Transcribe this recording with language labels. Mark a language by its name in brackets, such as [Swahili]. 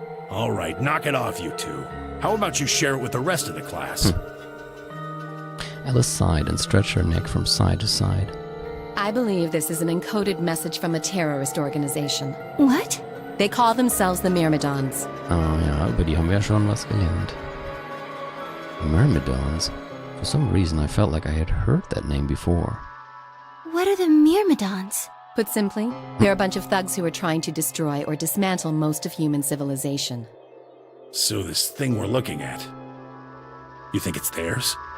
[English] All right, knock it off, you two. How about you share it with the rest of the class? Alice sighed and stretched her neck from side to side. I believe this is an encoded message from a terrorist organization. What? They call themselves the Myrmidons. [German] Oh ja, über die haben wir ja schon was gelernt. [English] Myrmidons? For some reason I felt like I had heard that name before. What are the Myrmidons? Put simply, they're a bunch of thugs who are trying to destroy or dismantle most of human civilization. So this thing we're looking at, you think it's theirs?